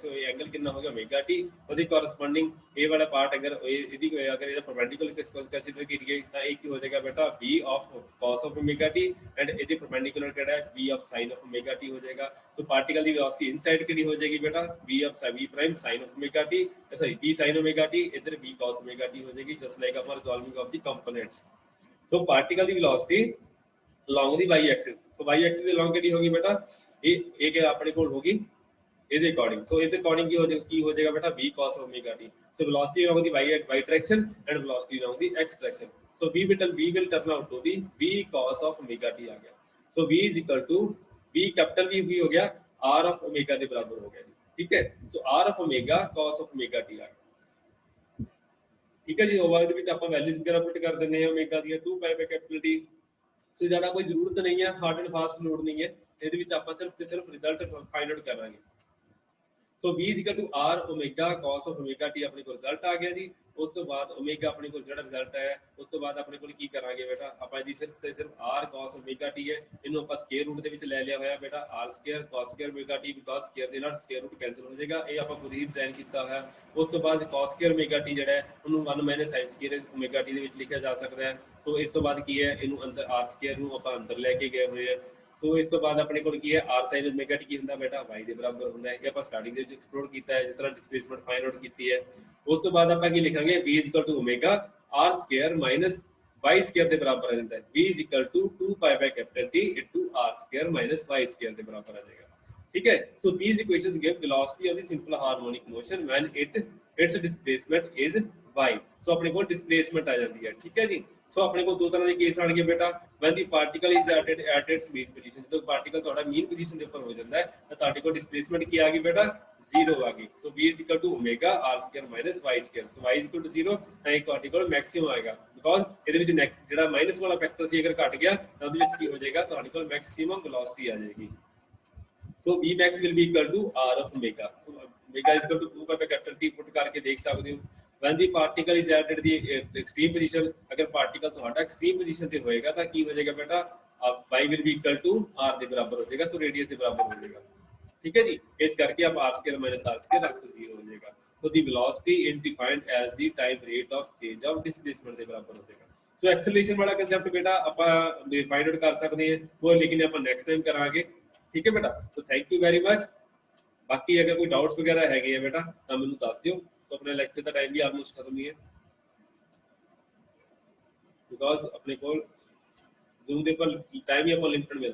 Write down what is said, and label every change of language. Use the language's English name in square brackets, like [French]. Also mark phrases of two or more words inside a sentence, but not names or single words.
[Punjabi] ਸੋ ਇਹ ਐਂਗਲ ਕਿੰਨਾ ਹੋ ਗਿਆ [English] omega t, [Punjabi] ਉਹਦੀ ਕੋਰਸਪੋਂਡਿੰਗ ਇਹ ਵਾਲਾ ਪਾਰਟ ਅਗਰ ਇਹਦੀ ਅਗਰ ਇਹਦਾ ਪਰਪੈਂਡੀਕੂਲਰ ਕੰਸੀਡਰ ਕਰੀਏ ਤਾਂ ਇਹ ਕੀ ਹੋ ਜਾਏਗਾ ਬੇਟਾ [English] v of cos of omega t and [Punjabi] ਇਹਦੀ ਪਰਪੈਂਡੀਕੂਲਰ ਕਿਹੜਾ ਹੈ [English] v of sin of omega t [Punjabi] ਹੋ ਜਾਏਗਾ। ਸੋ ਪਾਰਟੀਕਲ ਦੀ [English] velocity inside [Punjabi] ਕਿਹੜੀ ਹੋ ਜਾਏਗੀ ਬੇਟਾ [English] v of v prime sin of omega t, sorry v sin omega t, [Punjabi] ਸੌਰੀ v sin ਓਮੇਗਾ ਟੀ, ਇਧਰ [English] v cos omega t [Punjabi] ਹੋ ਜਾਏਗੀ [English] just like [Punjabi] ਆਪਾਂ [English] resolving of the components. [Punjabi] ਸੋ ਪਾਰਟੀਕਲ ਦੀ ਵੈਲੋਸਿਟੀ [English] along the y axis, so y axis [Punjabi] ਦੇ along ਕਿਹੜੀ ਹੋਗੀ ਬੇਟਾ ਇਹ ਕਿ ਆਪਣੇ ਕੋਲ ਹੋਗੀ ਇਹਦੇ ਅਕੋਰਡਿੰਗ। ਸੋ ਇਹਦੇ ਅਕੋਰਡਿੰਗ ਕੀ ਹੋ ਜਾਏਗਾ ਬੇਟਾ [English] v cos omega t। so velocity along the y direction and velocity along the x direction, so v will turn out to be v cos of omega t [Hindi] आ गया। [English] so v is equal to v [Hindi] कैपिटल v हो गया [English] r of omega [Punjabi] ਦੇ ਬਰਾਬਰ ਹੋ ਗਿਆ ਜੀ, ਠੀਕ ਹੈ। [English] so r of omega cos of omega t [Punjabi] ਆ ਗਿਆ, ਠੀਕ ਹੈ ਜੀ। ਉਹ ਦੇ ਵਿੱਚ ਆਪਾਂ ਵੈਲਿਊਜ਼ ਵਗੈਰਾ ਪੁੱਟ ਕਰ ਦਿੰਦੇ ਹਾਂ omega ਦੀਆਂ [English] 2 pi by capital t. [Punjabi] ਸੋ ਜ਼ਿਆਦਾ ਕੋਈ ਜ਼ਰੂਰਤ ਨਹੀਂ ਹੈ, [English] hard and fast load [Punjabi] ਨਹੀਂ ਹੈ ਇਹਦੇ ਵਿੱਚ, ਆਪਾਂ ਸਿਰਫ ਤੇ ਸਿਰਫ [English] result find out [Punjabi] ਕਰਾਂਗੇ। [English] ਸੋ v is equal to r omega cos of omega t [Punjabi] ਆਪਣੇ ਕੋਲ ਰਿਜ਼ਲਟ ਆ ਗਿਆ ਜੀ। ਉਸ ਤੋਂ ਬਾਅਦ omega ਆਪਣੇ ਕੋਲ ਜਿਹੜਾ ਰਿਜ਼ਲਟ ਆਇਆ, ਉਸ ਤੋਂ ਬਾਅਦ ਆਪਣੇ ਕੋਲ ਕੀ ਕਰਾਂਗੇ ਬੇਟਾ ਆਪਾਂ ਇਹਦੀ ਸਿਰਫ ਤੇ ਸਿਰਫ [English] r cos omega t [Punjabi] ਹੈ, ਇਹਨੂੰ ਆਪਾਂ [English] square root [Punjabi] ਦੇ ਵਿੱਚ ਲੈ ਲਿਆ ਹੋਇਆ ਬੇਟਾ [English] r square cos square omega t, [Punjabi] ਬਿਕਾਜ਼ ਸਕੁਅਰ ਦੇ ਨਾਲ [English] square root cancel [Punjabi] ਹੋ ਜਾਏਗਾ, ਇਹ ਆਪਾਂ ਖੁਦ ਹੀ ਡਿਜ਼ਾਈਨ ਕੀਤਾ ਹੋਇਆ। ਉਸ ਤੋਂ ਬਾਅਦ [English] cos square omega t [Punjabi] ਜਿਹੜਾ ਹੈ ਉਹਨੂੰ [English] 1 - sin square omega t [Punjabi] ਦੇ ਵਿੱਚ ਲਿਖਿਆ ਜਾ ਸਕਦਾ ਹੈ। ਸੋ ਇਸ ਤੋਂ ਬਾਅਦ ਕੀ ਹੈ ਇਹਨੂੰ ਅੰਦਰ r ਸਕੁਅਰ ਨੂੰ ਆਪਾਂ ਅੰਦਰ ਲੈ ਕੇ ਗਏ ਹੋਏ ਆ। ਸੋ ਇਸ ਤੋਂ ਬਾਅਦ ਆਪਣੇ ਕੋਲ ਕੀ ਹੈ [English] r sin omega t [Punjabi] ਕੀ ਹੁੰਦਾ ਬੇਟਾ y ਦੇ ਬਰਾਬਰ ਹੁੰਦਾ ਹੈ, ਇਹ ਆਪਾਂ ਸਟਾਰਟਿੰਗ ਦੇ ਵਿੱਚ ਐਕਸਪਲੋਰ ਕੀਤਾ ਹੈ ਜਿਸ ਤਰ੍ਹਾਂ [English] displacement find out [Punjabi] ਕੀਤੀ ਹੈ। ਉਸ ਤੋਂ ਬਾਅਦ ਆਪਾਂ ਕੀ ਲਿਖਾਂਗੇ [English] v is equal to omega r square minus y square [Punjabi] ਦੇ ਬਰਾਬਰ ਆ ਜਾਂਦਾ ਹੈ, [English] v is equal to 2 pi by capital T into r square minus y square [Punjabi] ਦੇ ਬਰਾਬਰ ਆ ਜਾਏਗਾ, ਠੀਕ ਹੈ। [English] so these equations give velocity of the simple harmonic motion when its displacement is y। [Punjabi] so ਆਪਣੇ ਕੋਲ displacement ਆ ਜਾਂਦੀ ਹੈ, ਠੀਕ ਹੈ ਜੀ। ਸੋ ਆਪਣੇ ਕੋਲ ਦੋ ਤਰ੍ਹਾਂ ਦੇ ਕੇਸ ਆਣਗੇ ਬੇਟਾ, [English] when the particle is at its mean position, [Punjabi] ਜਦੋਂ ਪਾਰਟੀਕਲ ਤੁਹਾਡਾ [English] mean position [Punjabi] ਦੇ ਉੱਪਰ ਹੋ ਜਾਂਦਾ ਹੈ ਤਾਂ ਤੁਹਾਡੇ ਕੋਲ ਡਿਸਪਲੇਸਮੈਂਟ ਕੀ ਆ ਗਈ ਬੇਟਾ 0 ਆ ਗਈ। ਸੋ [English] v is equal to omega r square minus y square, so y is equal to 0 [Punjabi] ਤਾਂ ਇਹ ਤੁਹਾਡੇ ਕੋਲ ਮੈਕਸਿਮਮ ਆਏਗਾ, ਬਿਕਾਜ਼ ਇਹਦੇ ਵਿੱਚ ਜਿਹੜਾ ਮਾਈਨਸ ਵਾਲਾ ਫੈਕਟਰ ਸੀ ਅਗਰ ਘਟ ਗਿਆ ਤਾਂ ਉਹਦੇ ਵਿੱਚ ਕੀ ਹੋ ਜਾਏਗਾ ਤੁਹਾਡੇ ਕੋਲ [English] maximum velocity [Punjabi] ਆ ਜਾਏਗੀ। [English] so v max will be equal to r of omega, so omega is equal to 2 pi by capital T [Punjabi] ਪੁੱਟ ਕਰਕੇ ਦੇਖ ਸਕਦੇ ਹੋ। [English] when the particle is at the extreme position, [Punjabi] ਅਗਰ ਪਾਰਟੀਕਲ ਤੁਹਾਡਾ [English] extreme position [Punjabi] ਤੇ ਹੋਏਗਾ ਤਾਂ ਕੀ ਹੋ ਜਾਏਗਾ ਬੇਟਾ [English] y will be equal to r [Punjabi] ਦੇ ਬਰਾਬਰ ਹੋ ਜਾਏਗਾ, ਸੋ ਰੇਡੀਅਸ ਦੇ ਬਰਾਬਰ ਹੋ ਜਾਏਗਾ, ਠੀਕ ਹੈ ਜੀ। ਇਸ ਕਰਕੇ ਆਪ [English] r square minus r square [Punjabi] ਰੱਖ ਸਕਦੇ 0 ਹੋ ਜਾਏਗਾ। [English] so the velocity is defined as the time rate of change of displacement [Punjabi] ਦੇ ਬਰਾਬਰ ਹੋ ਜਾਏਗਾ। ਸੋ ਐਕਸਲਰੇਸ਼ਨ ਵਾਲਾ ਕਨਸੈਪਟ ਬੇਟਾ ਆਪਾਂ ਫਾਈਂਡ ਆਊਟ ਕਰ ਸਕਦੇ ਹਾਂ, ਉਹ ਲੇਕਿਨ ਆਪਾਂ [English] next time [Punjabi] ਕਰਾਂਗੇ, ਠੀਕ ਹੈ ਬੇਟਾ। [English] so thank you very much. [Punjabi] ਬਾਕੀ ਅਗਰ ਕੋਈ ਡਾਊਟਸ ਵਗੈਰਾ ਹੈਗੇ ਆ ਬੇਟਾ ਤਾਂ ਮੈਨੂੰ ਦੱਸ ਦਿਓ। ਸੋ ਆਪਣੇ ਲੈਕਚਰ ਦਾ ਟਾਈਮ ਵੀ ਆਲਮੋਸਟ ਖਤਮ ਹੀ ਹੈ, ਬਿਕਾਜ਼ ਆਪਣੇ ਕੋਲ ਜ਼ੂਮ ਦੇ ਉੱਪਰ ਟਾਈਮ ਹੀ ਆਪਾਂ ਲਿਮਿਟਡ ਮਿਲਦਾ ਹੈ।